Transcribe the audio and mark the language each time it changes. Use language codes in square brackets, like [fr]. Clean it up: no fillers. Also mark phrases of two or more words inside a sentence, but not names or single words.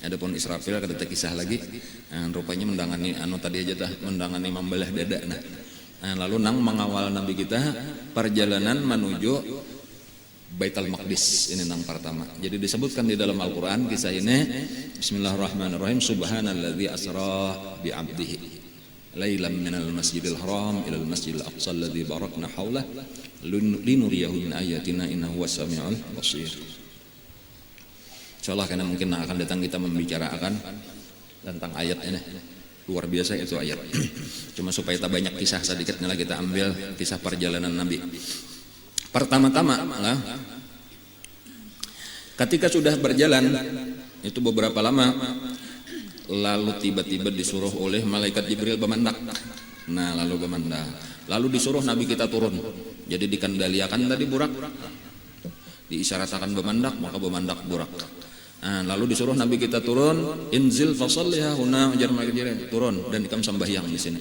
[bjn] Adapun Israfil kada teu kisah lagi. Rupanya mendangani tadi aja tah mendangani membelah dada. Lalu nang mengawal Nabi kita perjalanan menuju Baitul Maqdis ini nang pertama. Jadi disebutkan di dalam Al-Qur'an kisah ini. Bismillahirrahmanirrahim. [ar] سبحان الذي أسرى بعبده ليلا من المسجد الحرام إلى المسجد الأقصى الذي باركنا حوله لنريه من آياتنا إنه هو السميع البصير. [bjn] Insyaallah karena mungkin akan datang kita membicarakan tentang ayat ini. Luar biasa itu ayat. Cuma supaya tak banyak kisah sedikit lah kita ambil kisah perjalanan Nabi. Pertama-tama lah, ketika sudah berjalan itu beberapa lama, lalu tiba-tiba disuruh oleh malaikat Jibril bemandak. Nah lalu bemandak, lalu disuruh Nabi kita turun. Jadi dikendaliakan tadi burak, diisyaratkan bemandak maka bemandak burak. Lalu disuruh Nabi kita turun, [ar] انزل فصل ها هنا [bjn] ujar malaikat Jibril, turun dan ikam sembahyang di sini.